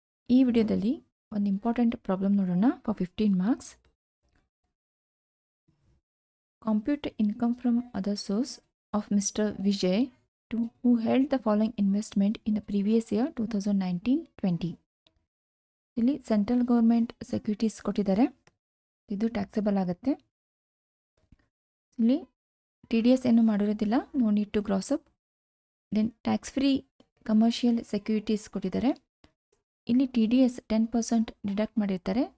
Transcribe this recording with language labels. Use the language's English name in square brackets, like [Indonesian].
[Kannada] ಈ ವಿಡಿಯೋದಲ್ಲಿ ಒಂದು ಇಂಪಾರ್ಟೆಂಟ್ ಪ್ರಾಬ್ಲಮ್ ನೋಡೋಣ for 15 marks. [English] Compute income from other source of Mr. Vijay who held the following investment in the previous year 2019-20. [Kannada] ಇಲ್ಲಿ central government securities ಕೊಟ್ಟಿದ್ದಾರೆ, ಇದು taxable ಆಗುತ್ತೆ. ಇಲ್ಲಿ TDS ಏನು ಮಾಡಿರೋದಿಲ್ಲ, [English] No need to gross up. [Kannada] Then tax free commercial securities ಕೊಟ್ಟಿದ್ದಾರೆ, ಇಲ್ಲಿ TDS 10% deduct ಮಾಡಿರ್ತಾರೆ.